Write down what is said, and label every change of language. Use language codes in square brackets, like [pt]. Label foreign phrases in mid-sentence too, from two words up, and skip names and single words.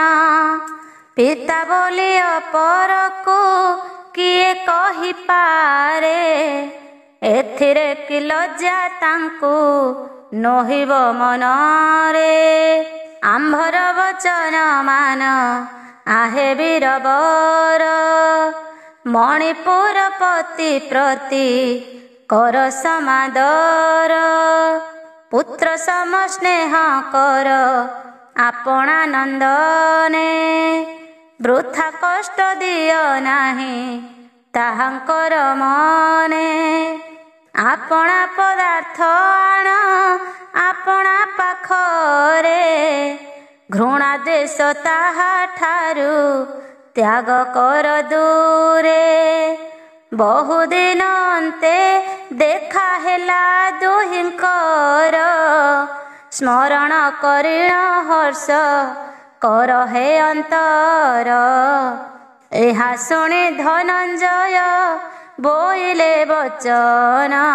[or] ପିତା ବୋଲି ଅପରକୁ କିଏ କହିପାରେ, ଏଥିରେ କି ଲଜ୍ଜା ତାଙ୍କୁ ନହିବ ମନରେ। ଆମ୍ଭର ବଚନ ମାନ ଆହେ ବୀରବର, ମଣିପୁର ପତି ପ୍ରତି କର ସମାଦର। ପୁତ୍ର ସମ ସ୍ନେହ କର ଆପଣା ନନ୍ଦନେ ବୃଥା କଷ୍ଟ ଦିଅ ନାହିଁ ତାହାଙ୍କର ମନେ ଆପଣା ପଦାର୍ଥ ଆଣ ଆପଣା ପାଖରେ ଘୃଣା ଦ୍ୱେଷ ତାହା ଠାରୁ ତ୍ୟାଗ କର ଦୂରେ ବହୁଦିନ ଅନ୍ତେ ଦେଖା ହେଲା ଦୁହିଁଙ୍କର ସ୍ମରଣ କରିଣ ହର୍ଷ କର ହେ ଅନ୍ତର ଏହା ଶୁଣି ଧନଞ୍ଜୟ ବୋଇଲେ ବଚନ